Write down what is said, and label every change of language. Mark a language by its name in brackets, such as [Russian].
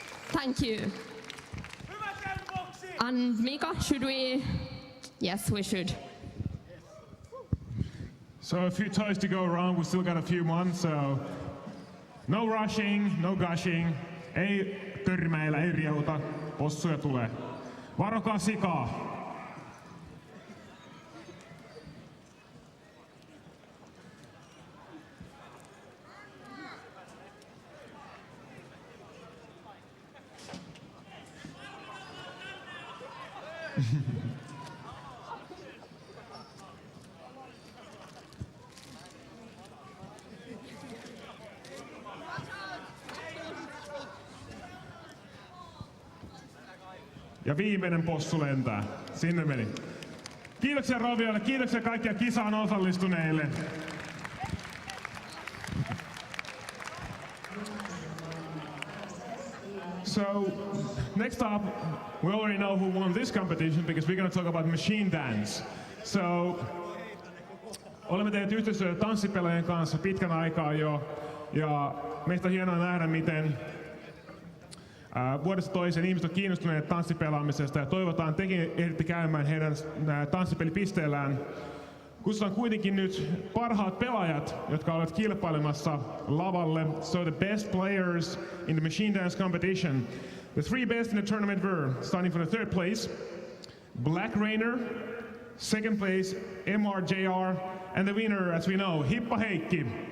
[English] Thank you. And Mika, should we? Yes, we should. So a few toys to go around. We still got a few months, so no rushing, no gushing. [Finnish] Ei törmäillä, ei riehuta. Possuja tulee. Varokaa sikaa. Ja viimeinen possu lentää. Sinne meni. Kiitoksia Roviolle, kiitoksia kaikkia kisaan osallistuneille. [English] So, next up, we already know who won this competition because we're going to talk about machine dance. [Finnish] So, olemme tehneet yhteistyötä tanssipelaajien kanssa pitkän aikaa jo, ja meistä on hienoa nähdä, miten vuodesta toiseen ihmiset on kiinnostuneet tanssipelaamisesta ja toivotaan tekin ehditte käymään heidän tanssipelipisteellään. Kutsutaan kuitenkin nyt parhaat pelaajat, jotka ovat kilpailemassa lavalle. [English] So the best players in the machine dance competition. The 3 best in the tournament were, starting from the 3rd place, Black Rainer, 2nd place, MRJR, and the winner, as we know, Hippa Heikki.